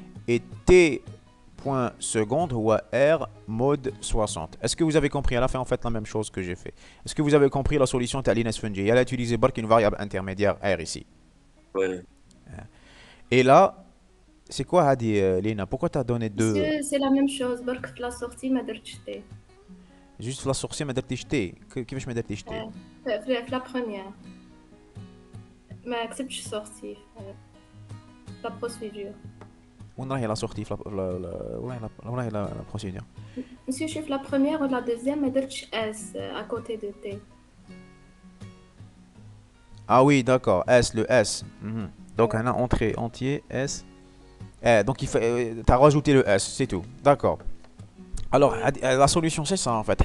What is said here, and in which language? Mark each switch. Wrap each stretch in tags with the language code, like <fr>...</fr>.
<fr>Et T point seconde ou R mode 60. Est-ce que vous avez compris? Elle a fait en fait la même chose que j'ai fait. Est-ce que vous avez compris la solution de Linus Fungi? Elle a utilisé une variable intermédiaire R ici. Oui. Et là, c'est quoi Hadi Lina? Pourquoi tu as donné deux? C'est la même chose.</fr> <ar>برك في la sortie ما درتش تي. Juste في la sortie ما درتيش تي. كيفاش ما درتيش تي؟ في</ar> <fr>la première.</fr> <ar>ما كتبتش sortie.</ar> <fr>La procédure.</fr> <ar>وين راهي لا سورتي وين راهي لا بروسيدور؟</ar> <fr>Monsieur, je fais la première ou la deuxième, mais</fr> <ar>درتش</ar> <fr>S à côté de T. Ah oui, d'accord. S, le S. Donc, on a entrée entier S. Donc, tu as rajouté le S, c'est tout. D'accord. Alors, la solution, c'est ça en fait.</fr>